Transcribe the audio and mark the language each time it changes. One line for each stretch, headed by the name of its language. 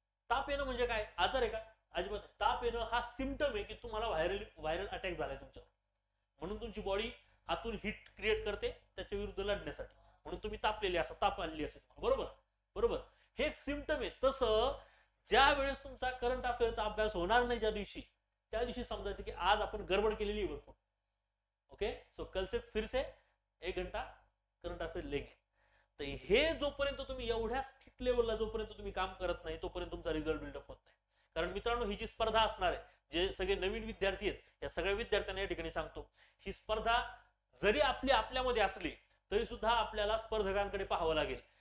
Marathi: ताप येणं म्हणजे काय, आजार आहे का? अजिबात. ताप येणं हा सिम्पटम आहे की तुम्हाला व्हायरल अटॅक झालाय तुमच्यावर, म्हणून तुमची बॉडी आतून हीट क्रिएट करते त्याच्या विरुद्ध लढण्यासाठी, म्हणून तुम्ही तापलेले असा, ताप आलेली असेल, बरोबर बरोबर. हे एक सिम्पटम आहे. तसं ज्या वेळेस तुमचा करंट अफेअरचा अभ्यास होणार नाही ज्या दिवशी, त्या दिवशी समजायचं की आज आपण गडबड केलेली आहे भरपूर.
Hindi: ओके, सो कल से फिर से 1 घंटा करंट अफेअर लेंगे.
Marathi: तर हे जोपर्यंत तुम्ही एवढ्या स्ट्रिक्ट लेवलला जोपर्यंत तुम्ही काम करत नाही तोपर्यंत तुमचा रिझल्ट बिल्डअप होत नाही. कारण मित्रांनो, ही जी स्पर्धा असणार आहे, जे सगळे नवीन विद्यार्थी आहेत, या सगळ्या विद्यार्थ्यांना या ठिकाणी सांगतो, ही स्पर्धा जरी आपल्यामध्ये असली तरी सुद्धा आपल्याला स्पर्धकांकडे पाहावं लागेल.